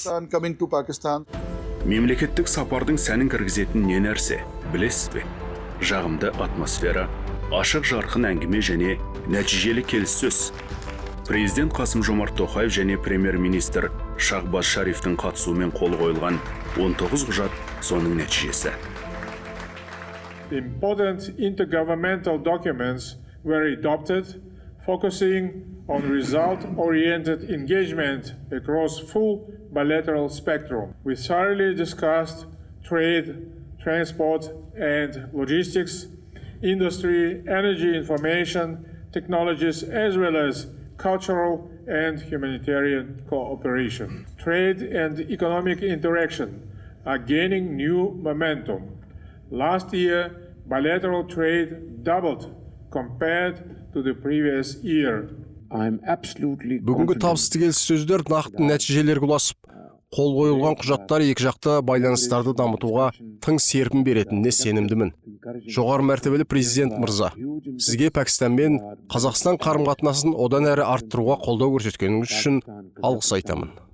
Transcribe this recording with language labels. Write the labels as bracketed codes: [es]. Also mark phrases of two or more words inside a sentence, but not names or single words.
[kk] Мемлекеттік сапардың сәнін кіргізетін не нәрсе, білесіз бе? Жағымды атмосфера, ашық жарқын әңгіме және нәтижелі келіссөз. Президент Қасым-Жомарт Тоқаев және премьер-министр Шахбаз Шарифтің қатысуымен қол қойылған 19 құжат соның нәтижесі. [en] Important intergovernmental documents were adopted, focusing on result-oriented engagement across full bilateral spectrum. We thoroughly discussed trade, transport and logistics, industry, energy, information, technologies, as well as cultural and humanitarian cooperation. Trade and economic interaction are gaining new momentum. Last year, bilateral trade doubled compared to the previous year. [kk] Бүгінгі табысты келіссөздер нақты нәтижелерге ұласып, қол қойылған құжаттар екі жақты байланыстарды дамытуға тың серпін беретініне сенімдімін. Жоғары мәртебелі президент мырза, сізге Пәкістан мен Қазақстан қарым-қатынасын одан әрі арттыруға қолдау көрсеткеніңіз үшін алғыс айтамын.